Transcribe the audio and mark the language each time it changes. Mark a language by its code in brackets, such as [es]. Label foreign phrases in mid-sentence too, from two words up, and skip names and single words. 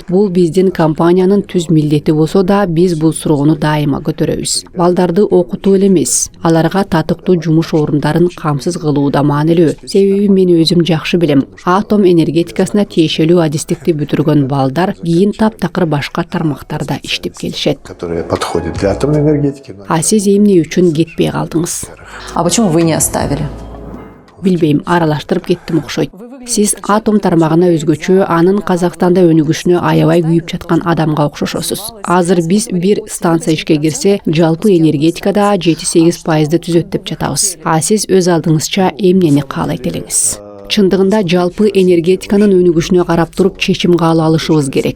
[ky] Бул биздин компаниянын түз милдети болсо да, биз бул суроону дайыма көтөрөбүз. Балдарды окутуу эле эмес, аларга татыктуу жумуш орундарын камсыз кылуу да маанилүү. Себеби мен өзүм жакшы билем, атом энергетикасына тиешелүү адистикти бүтүргөн балдар кийин таптакыр башка тармактарда иштеп келишет. [ru] Которые подходят для атомной энергетики. [ky] А сиз эмне үчүн кетпей калдыңыз? [ru] А почему вы не оставили? [ky] Билбейм, аралаштырып кеттим окшойт. Сиз атом тармагына өзгөчө, анын Казакстанда өнүгүшүнө аябай күйүп жаткан адамга окшошосуз. Азыр биз бир станция ишке кирсе, жалпы энергетикада 7-8% түзөт деп жатабыз. А сиз өз алдыңызча эмнени каалайт элеңиз? Чындыгында жалпы энергетиканын өнүгүшүнө карап туруп чечим кабыл алышыбыз керек.